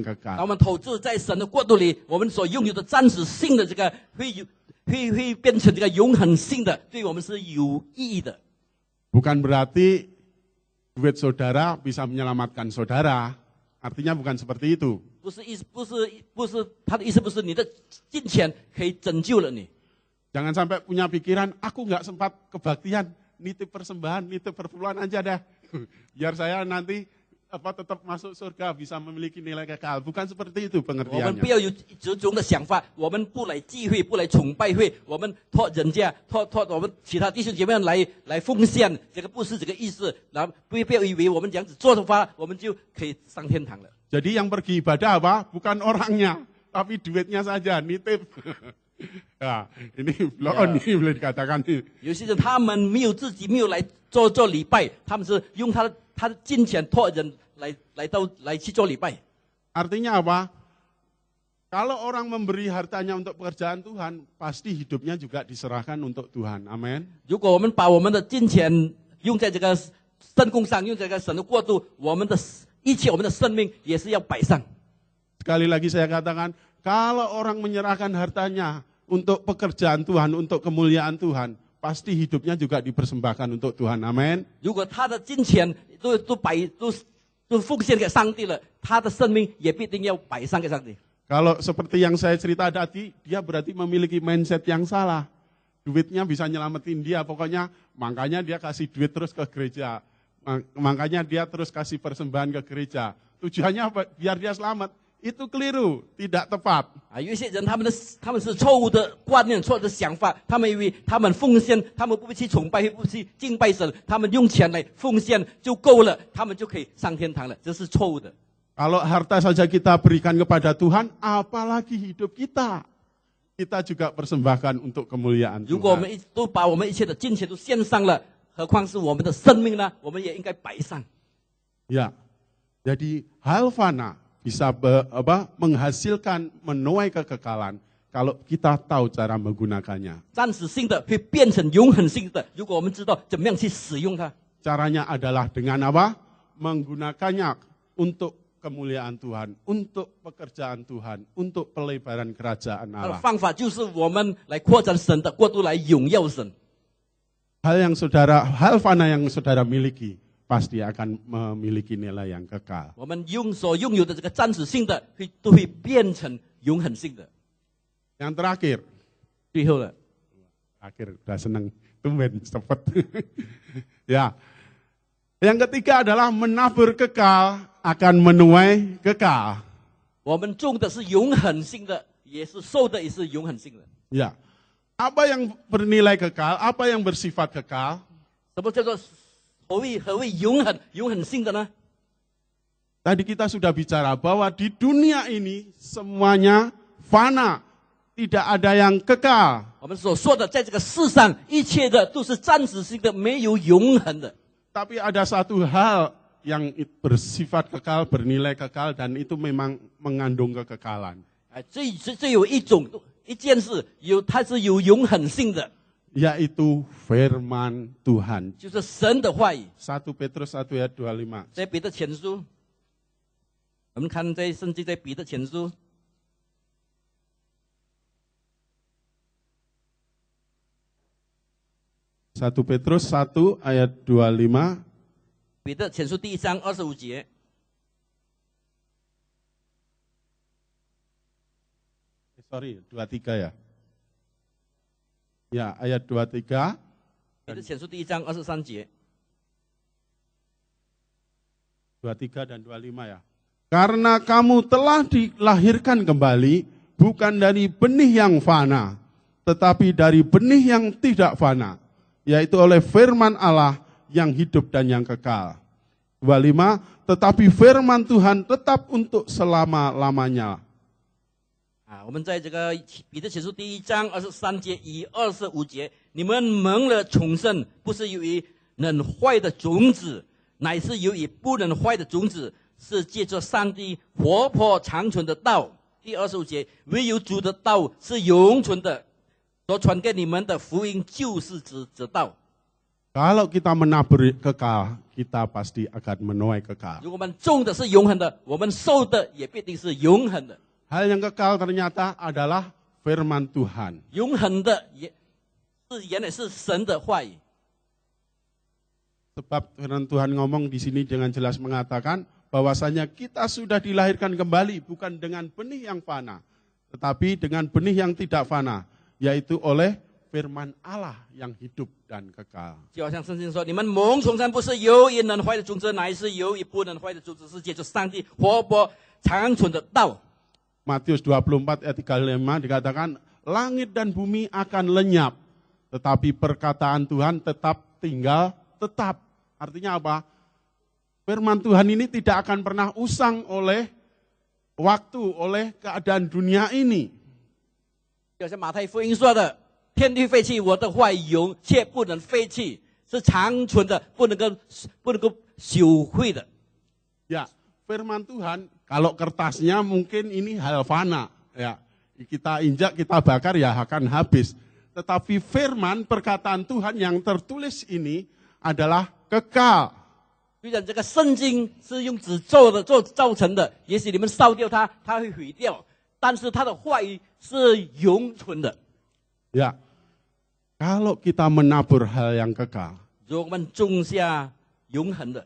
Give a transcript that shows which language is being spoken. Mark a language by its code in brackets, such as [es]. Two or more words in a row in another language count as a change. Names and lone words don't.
[zh] 当 [id] kekal. [zh] 我们投资在神的国度里，我们所拥有的暂时性的这个会变成这个永恒性的，对我们是有意义的。 [id] Bukan berarti duit saudara bisa menyelamatkan saudara. Artinya bukan seperti itu. [zh] 不是他的意思，不是你的金钱可以拯救了你。 [id] Jangan sampai punya pikiran, aku nggak sempat kebaktian, nitip persembahan, nitip perpuluhan aja dah. Biar saya nanti tetap masuk surga, bisa memiliki nilai kekal. Bukan seperti itu [zh] 我们 [id] pengertiannya. [zh] 不要有这种的想法，我们不来聚会，不来崇拜会，我们托人家，托我们其他弟兄姐妹来奉献，这个不是这个意思。然后不要以为我们这样子做的话，我们就可以上天堂了。 [id] Jadi yang pergi ibadah apa? Bukan orangnya, tapi duitnya saja, nitip. Ya, ini ini boleh dikatakan. [zh] 有些人他们没有自己没有来做礼拜，他们是用他他的金钱托人来去做礼拜。 [id] Artinya apa? Kalau orang memberi hartanya untuk pekerjaan Tuhan, pasti hidupnya juga diserahkan untuk Tuhan. Amin. [zh] 如果我们把我们的金钱用在这个圣工上，用在这个神的国度，我们的一切，我们的生命也是要摆上。 [id] Sekali lagi saya katakan, kalau orang menyerahkan hartanya untuk pekerjaan Tuhan, untuk kemuliaan Tuhan, pasti hidupnya juga dipersembahkan untuk Tuhan. Amin. [zh] 如果他的金钱都奉献给上帝了，他的生命也必定要摆上给上帝。 [id] Kalau seperti yang saya cerita tadi, dia berarti memiliki mindset yang salah. Duitnya bisa nyelamatin dia, pokoknya makanya dia kasih duit terus ke gereja. Makanya dia terus kasih persembahan ke gereja. Tujuannya apa? Biar dia selamat. Itu keliru, tidak tepat. [zh] 有一些人他们是错误的观念、错误的想法，他们以为他们奉献，他们不去崇拜，不去敬拜神，他们用钱来奉献就够了，他们就可以上天堂了，这是错误的。 [id] Kalau harta saja kita berikan kepada Tuhan, apalagi hidup kita. Kita juga persembahkan untuk kemuliaan [zh] 如果我 [id] Tuhan. [zh] 们都把我们一切的金钱都献上了，何况是我们的生命呢？我们也应该摆上。 [id] Ya, jadi hal fana bisa menghasilkan menuai kekekalan kalau kita tahu cara menggunakannya. [zh] 暂时性的会变成永恒性的，如果我们知道怎么样去使用它。 [id] Caranya adalah dengan apa? Menggunakannya untuk kemuliaan Tuhan, untuk pekerjaan Tuhan, untuk pelebaran kerajaan [zh] 它的 [id] Allah. [zh] 方法就是我们来扩展神的国度，来荣耀神。 [id] Hal fana yang saudara miliki pasti akan memiliki nilai yang kekal. [zh] 我们所拥有的这个暂时性的，都会变成永恒性的。 [id] Yang terakhir, [zh] 最后了， [id] akhir udah seneng, tumben cepet. Ya, yang ketiga adalah menabur kekal akan menuai kekal. [zh] 我们种的是永恒性的，也是收的也是永恒性的。 [id] Ya, apa yang bernilai kekal, apa yang bersifat kekal? [zh] 什么叫做何谓永恒性的呢？ [id] Tadi kita sudah bicara bahwa di dunia ini semuanya fana, tidak ada yang kekal. [zh] 我们所说的，在这个世上，一切的都是暂时性的，没有永恒的。 [id] Tapi ada satu hal yang bersifat kekal, bernilai kekal, dan itu memang mengandung kekekalan. [zh] 这有一件事，它是有永恒性的， [id] Yaitu firman Tuhan. [zh] 就是神的话语。 [id] 1 Petrus 1 ayat 25. [zh] 在彼得前书，我们看在圣经在彼得前书， [id] 1 Petrus 1 ayat 25. [zh] 彼得前书第1章25节， [id] Sorry, 23 ya. Ya, ayat 23. [zh] 彼得前书第1章23节， [id] 23 dan 25 ya. Karena kamu telah dilahirkan kembali bukan dari benih yang fana, tetapi dari benih yang tidak fana, yaitu oleh firman Allah yang hidup dan yang kekal. 25, tetapi firman Tuhan tetap untuk selama-lamanya. [zh] 我们在这个彼得前书第1章23节与25节，你们蒙了重生，不是由于能坏的种子，乃是由于不能坏的种子，是借着上帝活泼长存的道。第25节，唯有主的道是永存的，所传给你们的福音就是指道。 [id] Kalau kita menabur kekal, kita pasti akan menuai kekal. [zh] 如果我们种的是永恒的，我们收的也必定是永恒的。 [id] Hal yang kekal ternyata adalah firman Tuhan. [zh] 永恒的原来是神的话语。 [id] Sebab firman Tuhan ngomong di sini dengan jelas mengatakan bahwasanya kita sudah dilahirkan kembali bukan dengan benih yang fana, tetapi dengan benih yang tidak fana, yaitu oleh firman Allah yang hidup dan kekal. [zh] 就好像圣经说，你们蒙重生不是由于能坏的种子，乃是由于不能坏的种子，是借着上帝活泼长存的道。 [id] Matius 24 ayat 35 dikatakan, langit dan bumi akan lenyap, tetapi perkataan Tuhan tetap tinggal tetap. Artinya apa? Firman Tuhan ini tidak akan pernah usang oleh waktu, oleh keadaan dunia ini. [zh] 就像马太福音说的，天地废弃，我的话语永却不能废弃。是长存的，不能够朽坏的。 [id] Ya, firman Tuhan kalau kertasnya mungkin ini hal fana, ya. Kita injak, kita bakar ya akan habis. Tetapi firman perkataan Tuhan yang tertulis ini adalah kekal. [zh] 虽然这个圣经是用纸造成的，也许你们烧掉它，它会毁掉，但是它的话语是永存的。 [id] Ya, kalau kita menabur hal yang kekal, [zh] 如果我们种下永恒的，